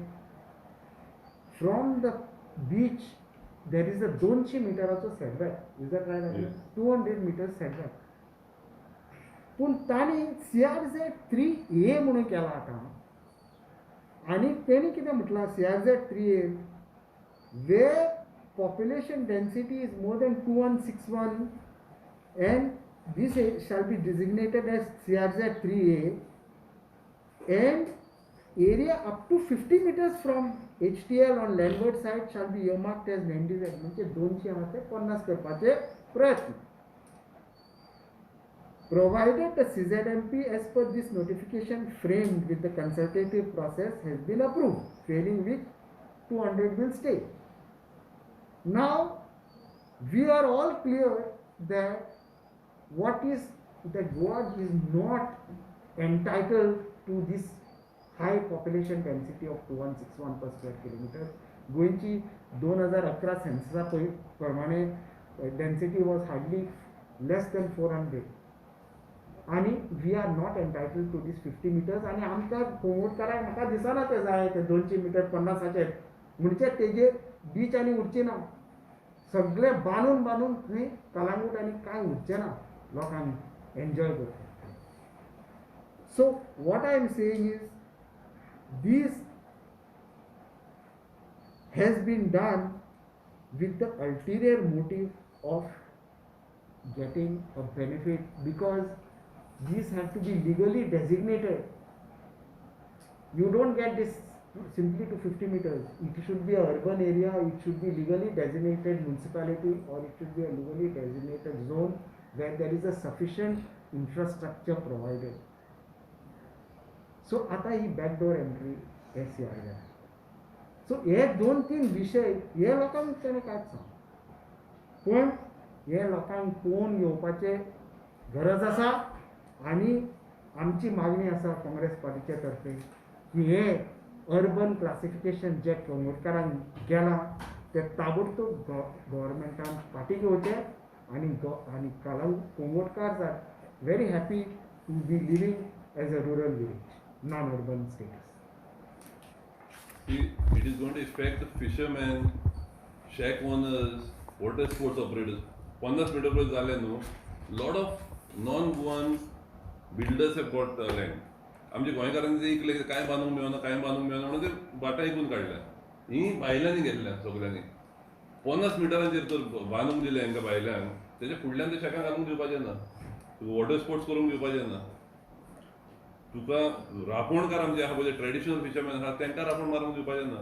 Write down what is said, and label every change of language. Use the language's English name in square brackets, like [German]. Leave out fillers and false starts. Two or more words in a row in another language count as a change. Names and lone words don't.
[English] From the beach there is a 200 मिटराचो सेटबॅक. Is that right? 200 meters setback. [Konkani] पूण तांणी CRZ3A म्हणून केला आतां. आनी तेणी कितें म्हटलां [English] CRZ3A, where population density is more than 2161 and this shall be designated as CRZ3A and area up to 50 meters from HTL on landward side shall be earmarked as NDZ. [Konkani] म्हणजे 250 करपाचे प्रयत्न. [English] Provided the CZMP as per this notification framed with the consultative process has been approved, failing which 200 will stay. Now we are all clear that Goa is not entitled to this high population density of 2161 per square kilometer. [Konkani] गोंयची 2011 सेन्ससा प्रमाणे [English] density was hardly less than 400. आणि We are not entitled to this 50 meters. [Konkani] आनी आमकां कोंगूटकारांक म्हाका दिसना ते जाय ते 200 मिटर 50चे म्हणजे तेजेर बीच आनी उरची ना. सगळे बांदून थंय कलांगूट आनी कांय उरचें ना लोकांक एन्जॉय करपाक. [English] So what I am saying is this has been done with the ulterior motive of getting a benefit, because these have to be legally designated. You don't get this simply to 50 meters. It should be an urban area, it should be legally designated municipality, or it should be a legally designated zone where there is a sufficient infrastructure provided. [Marathi] So आता ही [English] backdoor entry [Marathi] SCI आहे. [Konkani] सो हे 2-3 विशय हे लोकांक तेणें कांयच सांग. पूण हे लोकांक पळोवन घेवपाचे गरज आसा. आनी आमची मागणी आसा काँग्रेस पार्टीचे तर्फे की हे [English] urban classification [Konkani] जे कोंगूटकारांक गेलां ते ताबडतोब गव्हर्मेंटान फाटी घेवचे आणि कोंगोटकार [English] are very happy to be living as a rural village non urban status. See, it is going to affect the fishermen, shack owners, water sports operators. [Konkani] 50 मीटर पर्यंत झाले न्हू. [English] Lot of non-Goan builders have got land. [Konkani] आमच्या गोंयकारांनी ते इकले काय बांदूंक मेळना म्हणून ते बाटा इकून काडल्या. ही बायलांनी गेल्ल्या सगळ्यांनी. 50 मिटरांचेर तर बांदूंक दिले हांकां बायल्यांक. तेच्या फुडल्यान ते शेकां घालूंक दिवपाचें ना. [English] water sports [Konkani] करूंक दिवपाचें ना. तुका रापणकार आमचे आहा पळय [English] traditional fisherman [Konkani] आहा तांकां रापण मारूंक दिवपाचें ना.